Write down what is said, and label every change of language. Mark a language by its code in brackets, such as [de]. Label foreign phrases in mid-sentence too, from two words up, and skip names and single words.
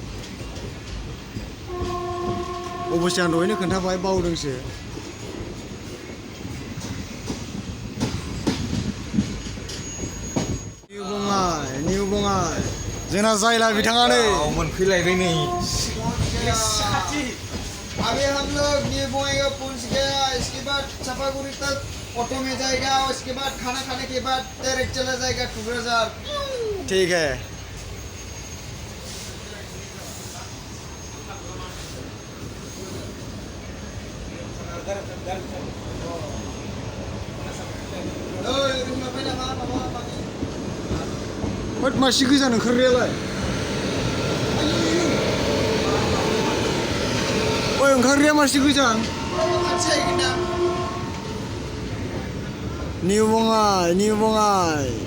[brx] अबसे आं दहायनो खोन्थाबाय बावदोंसो निउ बङाइ जोंना जायला बिथाङा नै मोनफैलायबाय नै [hi] अभी हम लोग न्यू बङाइगांव पहुंच गया इसके बाद चापागुड़ी तक ऑटो में जाएगा और इसके बाद खाना खाने के बाद डायरेक्ट चला जाएगा टुकराझार ठीक है [brx] होद मासि गोजान ओंखारनायालाय ओइ ओंखारनाया मासि गोजान निउ बङाइ